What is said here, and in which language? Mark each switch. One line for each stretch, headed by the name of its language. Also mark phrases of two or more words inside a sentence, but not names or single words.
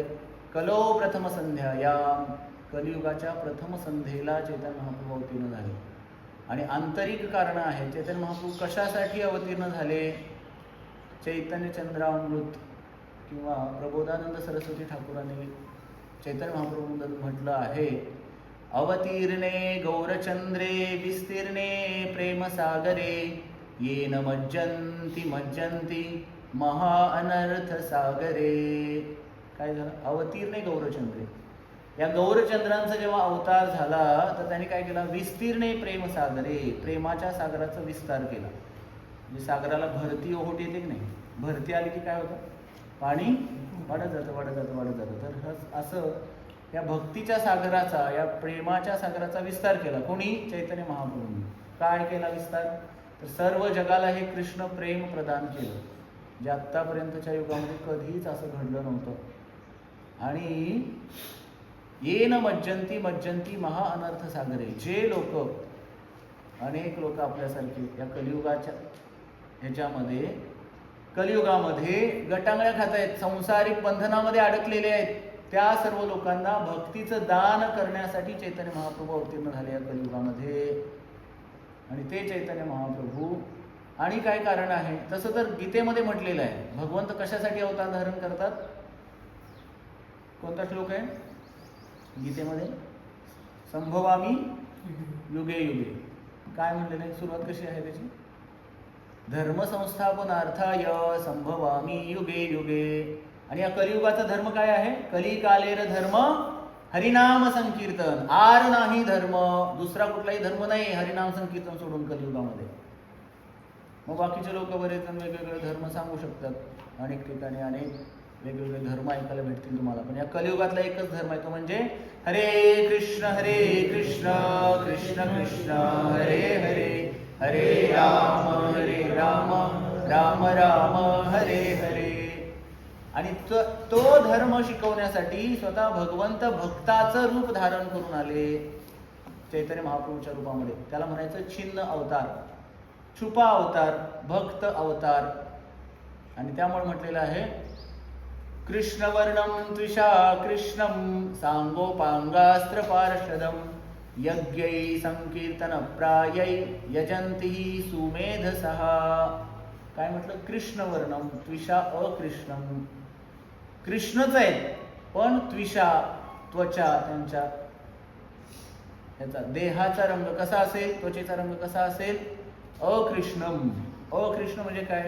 Sanskrit: कलो प्रथम संध्या
Marathi: या कलियुगाच्या प्रथम संध्येला चैतन्य महाप्रभू अवतीर्ण झाले. आणि आंतरिक कारण आहे. चैतन्य महाप्रभू कशासाठी अवतीर्ण झाले? चैतन्य चंद्रामृत किंवा प्रबोधानंद सरस्वती ठाकूरांनी चैतन्य महाप्रभूंबद्दल म्हटलं आहे,
Sanskrit: अवतीर्णे गौरचंद्रे विस्तीर्णे प्रेमसागरे येन मज्जन्ति मज्जन्ति महाअनर्थ सागरे.
Marathi: काय झालं?
Sanskrit: अवतीर्णे गौरचंद्रे.
Marathi: या गौरचंद्रांचा जेव्हा अवतार झाला तर त्यांनी काय केला?
Sanskrit: विस्तीर्णे प्रेमसागरे.
Marathi: प्रेमाच्या सागराचा विस्तार केला. म्हणजे सागराला भरती ओहोट येते की नाही? भरती आली की काय होतं? पाणी वाढत जातं वाढत जातं वाढत जातं. तर असं या भक्तीच्या सागराचा, या प्रेमाच्या सागराचा विस्तार केला. कोणी? चैतन्य महाप्रभूंनी. काय केला विस्तार? तर सर्व जगाला हे कृष्ण प्रेम प्रदान केलं, जे आत्तापर्यंतच्या युगामध्ये कधीच असं घडलं नव्हतं.
Sanskrit: आणि येन मज्जंती मज्जंती महाअनर्थ सागरे.
Marathi: जे लोक, अनेक लोक आपल्यासारखे या कलियुगाच्या ह्याच्यामध्ये कलियुगामध्ये गटांगळ्या खात आहेत, संसारिक बंधनामध्ये अडकलेले आहेत, त्या सर्व लोकांना भक्तीचं दान करण्यासाठी चैतन्य महाप्रभू अवतीर्ण झाले या कलियुगामध्ये. आणि ते चैतन्य महाप्रभू आणि काय कारण आहे? तसं तर गीतेमध्ये म्हटलेलं आहे, भगवंत कशासाठी अवतार धारण करतात? कोणता श्लोक आहे गीतेमध्ये?
Sanskrit: संभवामी युगे युगे.
Marathi: काय म्हणलेलं आहे? सुरुवात कशी आहे त्याची?
Sanskrit: धर्म संस्थापनार्थाय संभवामी युगे युगे.
Marathi: आणि या कलियुगाचा धर्म काय आहे?
Bangla: কলিকালের ধর্ম হরিনাম সংকীর্তন.
Marathi: आर नाही धर्म, दुसरा कुठलाही धर्म नाही हरिनाम संकीर्तन सोडून कलियुगामध्ये. मग बाकीचे लोक बरेच जण वेगवेगळे धर्म सांगू शकतात. अनेक ठिकाणी अनेक वेगवेगळे धर्म ऐकायला भेटतील तुम्हाला. पण या कलियुगातला एकच धर्म आहे, तो म्हणजे
Sanskrit: हरे कृष्ण कृष्ण कृष्ण हरे हरे हरे राम राम राम हरे हरे.
Marathi: आणि तो धर्म शिकवण्यासाठी स्वतः भगवंत भक्ताचं रूप धारण करून आले चैतन्य महाप्रभूच्या रूपामध्ये. त्याला म्हणायचं छिन्न अवतार, छुपा अवतार, भक्त अवतार. आणि त्यामुळे म्हटलेलं आहे
Sanskrit: कृष्णवर्णम त्विषा कृष्णम सांगोपांगास्त्र पार्षदम यज्ञै संकीर्तन प्रायै यजंती सुमेधसः.
Marathi: काय म्हटलं?
Sanskrit: कृष्णवर्णम त्विषा अकृष्णम.
Marathi: कृष्णच आहेत पण त्विषा, त्वचा त्यांच्या ह्याचा देहाचा रंग कसा असेल, त्वचेचा रंग कसा असेल? अकृष्णम. अकृष्ण म्हणजे काय?